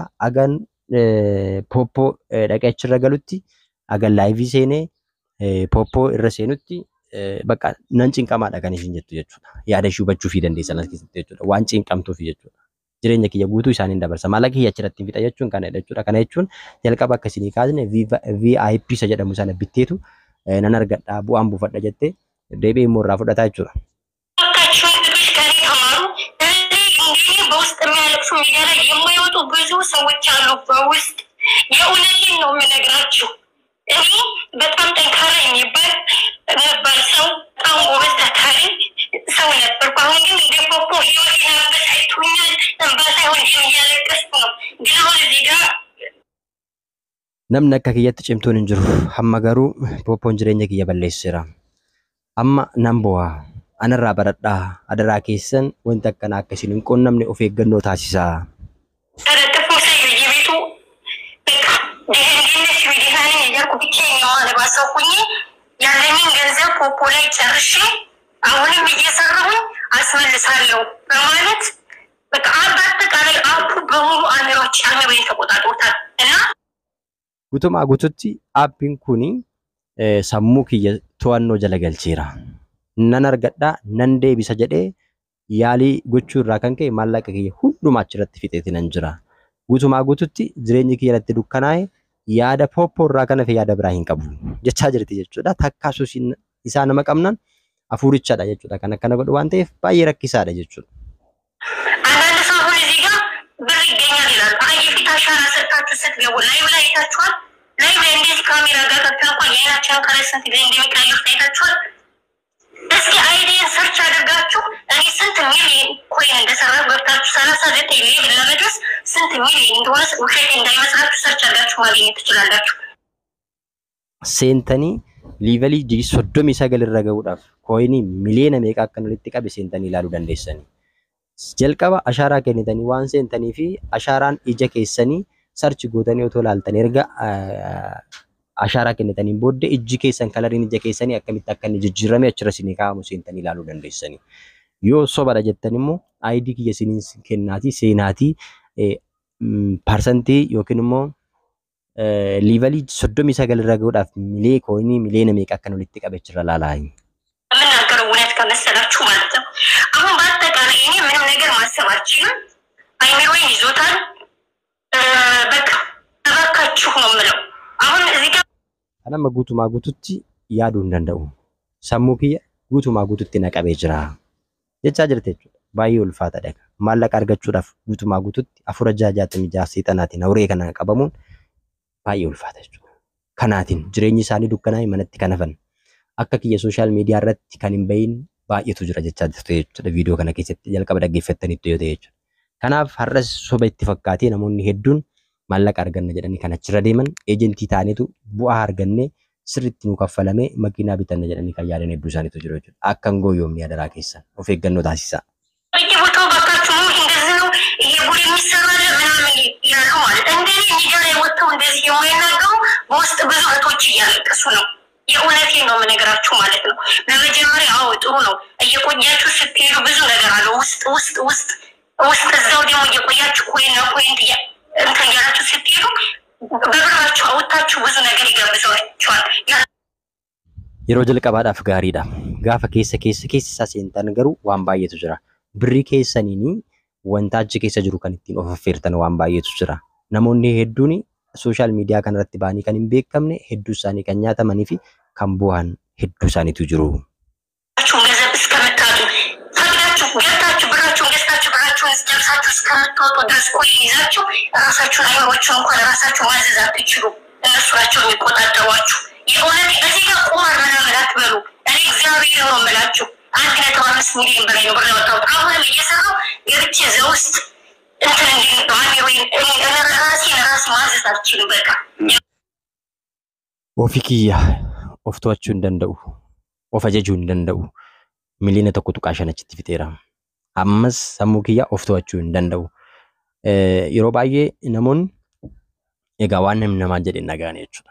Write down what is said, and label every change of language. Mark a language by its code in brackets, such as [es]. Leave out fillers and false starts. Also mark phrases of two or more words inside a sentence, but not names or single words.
[om] Hagan poppoo dhaqee achirra galutti hagan laayivii seenee poppoo irra seenutti bakka nan cinqamaadha kan ishiin jettu jechuudha. Yaada ishee hubachuu fi dandeessan as keessatti jechuudha. Waan cinqamtuuf jechuudha. Jireenya kiyya guutuu isaaniin dabarsa. Maallaqa kiyya achirratti hin fixa jechuun kana jechuudha. Kana jechuun jalqaba akkasii kaasne VIP isa jedhamu sana bitteetu nan argadhaa bu'aan buufadha jettee deebi'ee immoo irraa fudhataa jechuudha. [am] በውስጥ የሚያለቅሱ ሚዲያ ላይ የማይወጡ ብዙ ሰዎች አሉ። በውስጥ የእውነቴን ነው የምነግራችሁ። እኔ በጣም ጠንካራ የሚባል ነበር ሰው፣ በጣም ጎበዝ ታታሪ ሰው ነበርኩ። አሁን ግን እንደ ፖፖ ህይወቴን አበሳጭቶኛል። እንባ ሳይሆን እያለቀስኩ ነው። ግን አሁን እዚህ ጋር [om] namni akka kiyyatti cimtuun hin jiru. Hamma garuu poppoon jireenya kiyya balleesseera. Amma nan bo'aa. Anarraa baradhaa. Adaraa keessan wanti akkanaa akkasiin hin quunnamne of eeggannoo taasisaa. [am] ተለጥፎ ሳይ በየቤቱ በቃ ድህነት ስዊድሃንን የጀርኩ ብቻዬን ለባሰኩኝ ያለኝን ገንዘብ ፖፖ ላይ ጨርሼ አሁንም እየሰራሁኝ አስመልሳለሁ በማለት በቃ በአጠቃላይ አፑ በሙሉ አእምሮዬን ተቆጣጥሮታል እና [om] Guutumaa guututti aappiin kun sammuu kiyya to'annoo jala galcheera. Nan argadhaa nan deebisa jedhee yaalii gochuu irraa kan ka'e maallaqa kiyya hundumaa achirratti fixeeti nan jira. Guutumaa guututti jireenyi kiyya irratti dukkanaa'e yaada poppoo irraa kan hafe yaada biraa hin qabu jechaa jirti jechuudha. Takka suusiin isaa nama qabnan hafuurichaadha jechuudha. Kan akkana godhu waan ta'eef baay'ee rakkisaadha jechuudha. [am] አንዳንድ ሰው አሁን እዚህ ጋር ብር ይገኛል ይላሉ። የፊት አሻራ ሰጣችሁ ስትገቡ ላይቭ ላይ አይታችኋል። ላይቭ ላይ እንደዚህ ካሜራ ጋር ገብተን እንኳን የአይናችን ከላይ ስንት ጊዜ እንደሚቀያየር አይታችኋል። እስኪ አይዲን ሰርች አድርጋችሁ እኔ ስንት ሚሊዮን ኮይን እንደሰራሁ ገብታችሁ 39 ሌቭል ለመድረስ ስንት ሚሊዮን እንደሆነ ውሸት እንዳይመስላችሁ ሰርች አድርጋችሁ ማግኘት ትችላላችሁ። [om] Seentanii liivalii 39 irra gahuudhaaf kooyinii miliyoona meeqa akka walitti qabe seentanii ilaaluu dandeessanii. Jalqaba ashaaraa kennitanii waan seentanii fi ashaaraan ija keessanii sarchi gootanii otoo ilaaltan erga ashaaraa kennitaniin booddee ijji keessan kalariin ija keessanii akkamitti akka inni jijjiirame achirra isinii kaa'amu seentanii ilaaluu dandeessanii. Yoo sobadha jettan immoo ID kiyya isiniin kennaatii seenaatii parsantii yookiin immoo liivalii 39 irra gahuudhaaf milee koinii miliyoona meeqa akkan walitti qabachirra laalaayi. [am] የምናገረው እውነት ከመሰላችሁ ማለት ነው። አሁን በአጠቃላይ እኔ ምንም ነገር ማሰብ አልችልም። አይምሮዬን ይዞታል። በቃ እባካችሁ ነው የምለው። አሁን እዚህ ጋር [om] Anamma guutumaa guututti yaaduu hin danda'u. Sammuu kiyya guutumaa guututti naqabee jira jechaa jirte jechuudha. Baay'ee ulfaata dhaga. Maallaqa argachuudhaaf guutumaa guututti 466 seexanaatiin hawree kana qabamuun baay'ee ulfaata jechuudha. Kanaatiin jireenyi isaanii dukkanaa'ee manatti kan hafan akka kiyya sooshaal miidiyaa irratti kan hin bahin baay'eetu jira jechaa jirte jechuudha. Viidiyoo kana keessatti jalqaba dhaggeeffattanitti yoo ta'e jechuudha. Kanaaf har'as soba itti fakkaatee namoonni hedduun maallaqa arganna jedhanii kan achirra deeman eejentii ta'aniitu bu'aa argannee sirriitti nu kaffalame makiinaa bitanna jedhanii kan yaadan hedduu isaaniitu jiru jechuudha. Akka hin gooyoomne adaraa keessan of eeggannoo taasisaa. [am] በየቦታው ባካችሁ እንደዚህ ነው ይሄ ቡድ የሚሰራለ ምናምን ይላሉ ማለት እንደዚህ ሚዲያ ላይ ወጥተው እንደዚህ የማይናገሩ በውስጥ ብዙ እህቶች እያለቀሱ ነው። የእውነቴን ነው የምነግራችሁ ማለት ነው። በመጀመሪያ አዎ ጥሩ ነው እየቆያችሁ ስትሄዱ ብዙ ነገር አለ ውስጥ እዛው ደግሞ እየቆያችሁ ኮይን እንትን ያላችሁ ስትሄዱ በብራችሁ አውጥታችሁ ብዙ ነገር ይጋብዛችኋል። [om] Yeroo jalqabaadhaaf gaariidha. Gaafa keessa seentan garuu waan baay'eetu jira. Birrii keessaniin wanta achi keessa jiru kan ittiin of affeertan waan baay'eetu jira. Namoonni hedduun sooshaal miidiyaa kanarratti ba'anii kan hin beekamne hedduu isaanii kan nyaatamanii fi kan bu'an hedduu isaaniitu jiru. [am] እስከምትወጡ ድረስ ቆይ ይዛችሁ ራሳችሁን አይምሮችሁ እንኳን ራሳችሁ ማዘዝ አትችሉ። እነሱ ናቸው የሚቆጣጠሯችሁ። የእውነት እዚህ ጋር ቁማር ምናምን አትበሉ። እኔ እግዚአብሔር ነው የምላችሁ 1.5 ሚሊዮን በላይ ነው ብር ያወጣሁት። አሁንም እየሰራሁ የብቻ እዛ ውስጥ እንትን ራሴ ማዘዝ አልችልም። በቃ [om] Ofii kiyya of to'achuu hin danda'u. Of ajajuu hin danda'u. Miliyoona tokko tuqaa shan achitti fixeera. Ammas sammuu kiyya of to'achuu hin danda'u. Yeroo baay'ee namoonni egaa waan namni namaa jedhe nagaan jechuudha.